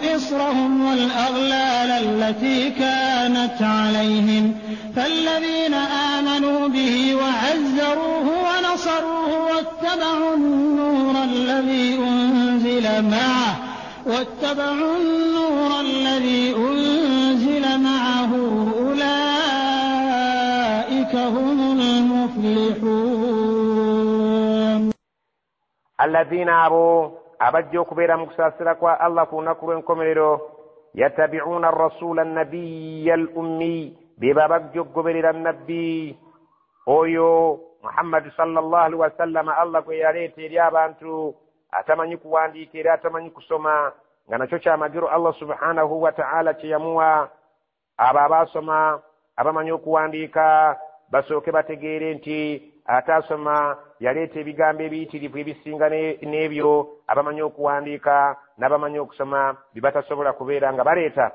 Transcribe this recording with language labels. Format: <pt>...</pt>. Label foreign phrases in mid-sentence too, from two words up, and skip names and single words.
<ar>إصرهم والأغلال التي كانت عليهم فالذين آمنوا به وعزروه ونصروه واتبعوا النور الذي أنزل معه أولئك هم المفلحون. الذين أبوا</ar> <lg>abajja okubeera mu kusaasira kwa Allah ku lunaku lw'enkomerero</lg> <ar>يتبعون الرسول النبي الأمي</ar> <lg>be babajja okugoberera nabbi oyo Muhammad</lg> <ar>صلى الله عليه وسلم</ar> <lg>Allah gwe yaleeta eri abantu atamanyi kuwandiika era atamanyi kusoma nga nakyo kyamagiro</lg> <ar>الله سبحانه وتعالى</ar> <lg>kye yamuwa abo abaasoma abamanyi okuwandiika basooke bategeere nti atasoma yaleeta ebigambo ebiyitirivu ebisinga n'ebyo abamanyi okuwandiika n'abamanyi okusoma bibatasobola kubeera nga baleeta.</lg>